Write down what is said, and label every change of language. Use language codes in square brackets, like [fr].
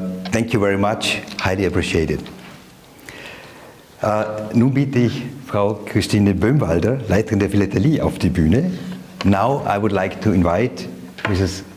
[en] Thank you very much, highly appreciated. [de] Nun biete ich Frau Christine Böhmwalder, Leiterin der Philatelie, auf die Bühne. [en] Now I would like to invite Mrs.